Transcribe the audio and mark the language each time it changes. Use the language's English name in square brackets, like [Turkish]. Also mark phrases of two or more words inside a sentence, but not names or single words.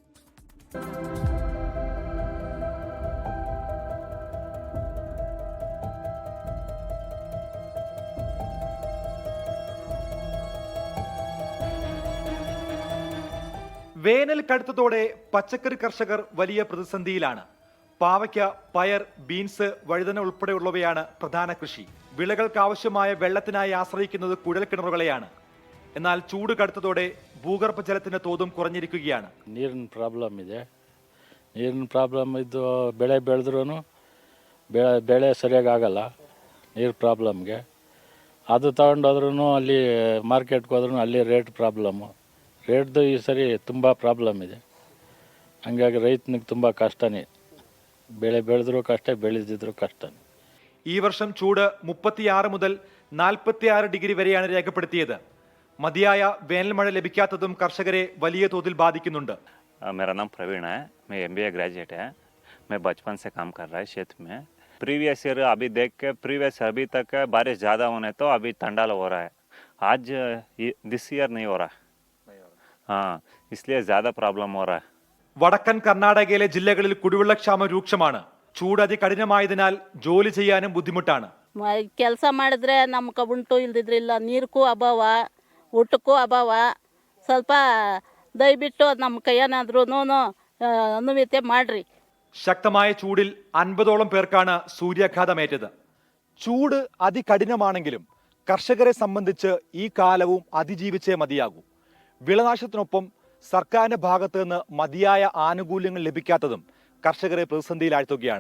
[Malayalam] വേനൽ കടുത്തതോടെ പച്ചക്കറി കർഷകർ വലിയ പ്രതിസന്ധിയിലാണ്. പാവയ്ക്ക, പയർ, ബീൻസ്, വഴുതന ഉൾപ്പെടെയുള്ളവയാണ് പ്രധാന കൃഷി. വിളകൾക്ക് ആവശ്യമായ വെള്ളത്തിനായി ആശ്രയിക്കുന്നത് കുഴൽക്കിണറുകളെയാണ്. എന്നാൽ ചൂട് കടുത്തതോടെ ഭൂഗർഭജലത്തിന്റെ തോതും കുറഞ്ഞിരിക്കുകയാണ്. [Kannada] ನೀರಿನ ಪ್ರಾಬ್ಲಮ್ ಇದೆ. ನೀರಿನ ಪ್ರಾಬ್ಲಮ್ ಇದ್ದು ಬೆಳೆ ಬೆಳೆದ್ರೂ ಬೆಳೆ ಸರಿಯಾಗಿ ಆಗಲ್ಲ ನೀರು ಪ್ರಾಬ್ಲಮ್ಗೆ. ಅದು ತಗೊಂಡೋದ್ರೂ ಅಲ್ಲಿ ಮಾರ್ಕೆಟ್ಗೆ ಹೋದ್ರೂ ಅಲ್ಲಿ [English] rate problem. [Kannada] ರೇಟ್ದು ಈ ಸರಿ ತುಂಬ ಪ್ರಾಬ್ಲಮ್ ಇದೆ. ಹಂಗಾಗಿ ರೈತನಿಗೆ ತುಂಬ ಕಷ್ಟನೇ. ಬೆಳೆ ಬೆಳೆದ್ರೂ ಕಷ್ಟ, ಬೆಳೆದಿದ್ರೂ കഷ്ടം. [Malayalam] ഈ വർഷം ചൂട് 36 മുതൽ 46 ഡിഗ്രി വരെയാണ് രേഖപ്പെടുത്തിയത്. മതിയായ വേനൽ മഴ ലഭിക്കാത്തതും കർഷകരെ വലിയ തോതിൽ ബാധിക്കുന്നുണ്ട്. [Hindi] मेरा नाम प्रवीण है, मैं MBA ग्रेजुएट है. मैं बचपन से काम कर रहा है क्षेत्र में. [English] previous year [Hindi] अभी देख के प्रीवियस अभी तक बारिश ज़्यादा होने तो अभी ठंडा हो रहा है. आज [English] this year [Hindi] नहीं हो रहा. हाँ, इसलिए ज़्यादा प्रॉब्लम हो रहा है. [Malayalam] വടക്കൻ കർണാടകയിലെ ജില്ലകളിൽ കുടിവെള്ളക്ഷാമം രൂക്ഷമാണ്. ചൂട് അതികഠിനമായതിനാൽ ജോലി ചെയ്യാനും ബുദ്ധിമുട്ടാണ്. [Kannada] ಕೆಲಸ ಮಾಡಿದ್ರೆ ನಮ್ಗೆ ಉಂಟು, ಇಲ್ದಿದ್ರೆ ಇಲ್ಲ. ನೀರಿಗೂ ಅಭಾವ, ಊಟಕ್ಕೂ ಅಭಾವ. ಸ್ವಲ್ಪ ದಯವಿಟ್ಟು ನಮ್ಮ ಕೈಯೇನಾದ್ರೂ ಅನುಮತಿ ಮಾಡ್ರಿ. [Malayalam] ശക്തമായ ചൂടിൽ 50ഓളം പേർക്കാണ് സൂര്യാഘാതമേറ്റത്. ചൂട് അതികഠിനമാണെങ്കിലും കർഷകരെ സംബന്ധിച്ച് ഈ കാലവും അതിജീവിച്ചേ മതിയാകൂ. വിളനാശത്തിനൊപ്പം സർക്കാരിന്റെ ഭാഗത്തു നിന്ന് മതിയായ ആനുകൂല്യങ്ങൾ ലഭിക്കാത്തതും കർഷകരെ പ്രതിസന്ധിയിലാഴ്ത്തുകയാണ്.